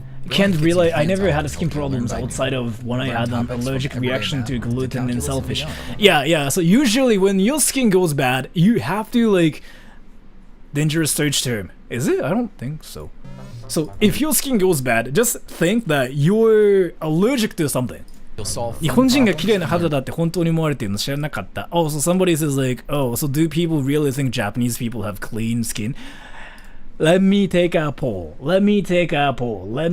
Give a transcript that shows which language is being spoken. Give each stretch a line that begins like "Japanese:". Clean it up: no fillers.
English: Can't realize I never had skin problems outside of when I had an allergic reaction to gluten and shellfish. Yeah. So usually when your skin goes bad, you have to like dangerous search term. Is it? I don't think so. So if your skin goes bad, just think that you're allergic to something.
Japanese: 日本人が綺麗な肌だって本当に思われてるの知らなかった。
English: Oh, so somebody says like, oh, so do people really think Japanese people have clean skin? Let me take a poll. Let me take a poll.